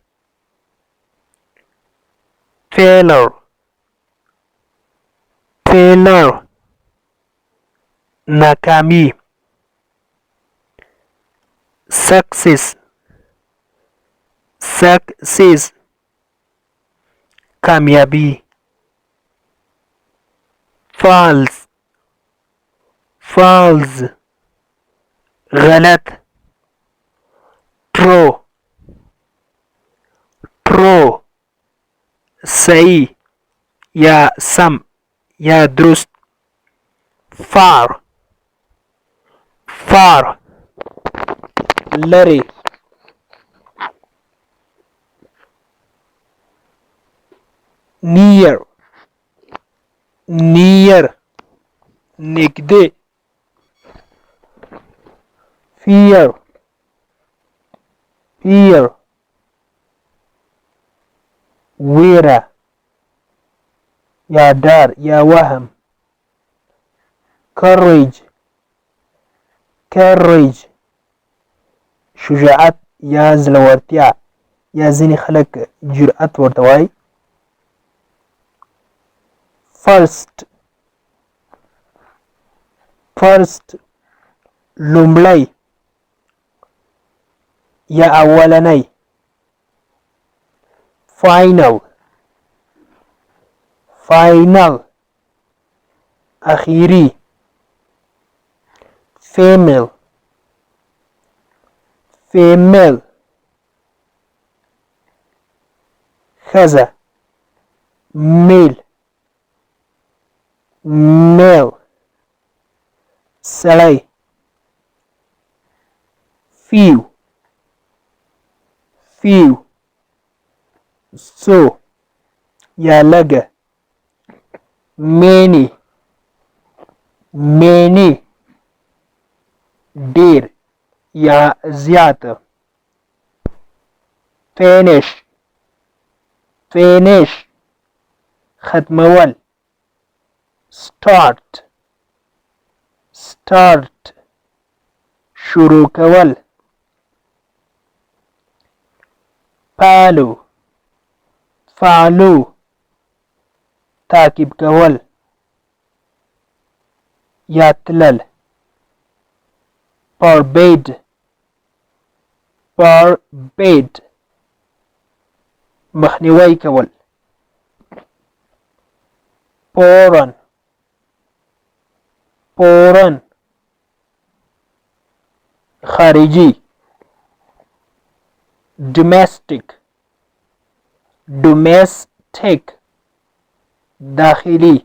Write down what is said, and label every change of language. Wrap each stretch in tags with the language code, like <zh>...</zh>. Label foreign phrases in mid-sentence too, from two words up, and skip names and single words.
<en>failure, failure, ناکامی. success, success,</en> <ps>کامیابی.</ps> <en>false, false, غلط. true, true,</en> <ps>صحیح یا سم یا درست.</ps> <en>far, far, لري. near, near, نږدې. fear, fear,</en> <ps>ویره یا ډار یا وهم.</ps> <en>courage, courage,</en> <ps>شجاعت یا زړورتیا یا ځینې خلک جرأت ورته وایي.</ps> <en>first, first,</en> <ps>لومړی یا اولنی.</ps> <en>final final اخیری. female female ښځه. male male سړی. few few</en> <ps>څو یا لږه.</ps> <en>many many</en> <ps>ډیر یا زیاته.</ps> <en>finish finish ختمول. start start</en> <ps>شروع کول.</ps> <en>follow follow</en> <ps>تعقیب کول یا تلل.</ps> <en>forbid forbid</en> <ps>مخنیوی کول.</ps> <en>foreign foreign خارجي. domestic domestic داخلي.</en>